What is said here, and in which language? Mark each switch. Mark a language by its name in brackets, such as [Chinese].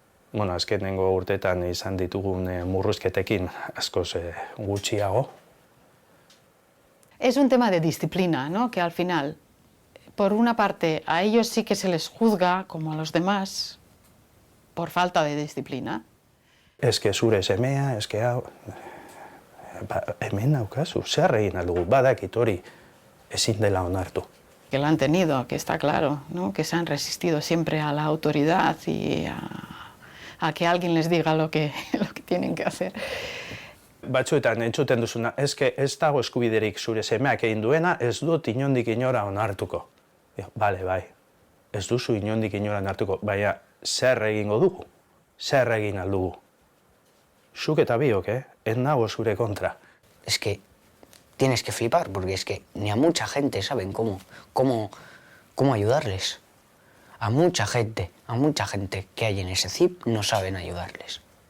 [Basque] Bueno, azkenengo urteetan izan ditugun murrizketekin askoz gutxiago. [Spanish] Es un tema de disciplina, ¿no? Que al final, por una parte, a ellos sí que se les juzga, como a los demás, por falta de disciplina. [Basque] Ez que zure semea, ez que hau... Hemen naukazu, zer egin aldugu, badakit hori ezin dela onartu. [Spanish] Que lo han tenido, que está claro, ¿no? Que se han resistido siempre a la autoridad y a que alguien les diga lo que tienen que hacer. [Basque] Batzuetan entzuten duzuna, ez dago eskubiderik zure semeak egin duena, ez dut inondik inora onartuko. Bale, bai, ez duzu inondik inora onartuko, baina zer egingo dugu, zer egin aldugu. Zuk eta biok, ez nago zure kontra. [Spanish] Es que tienes que flipar, porque es que ni a mucha gente saben cómo ayudarles. A mucha gente que hay en ese CIP no saben ayudarles.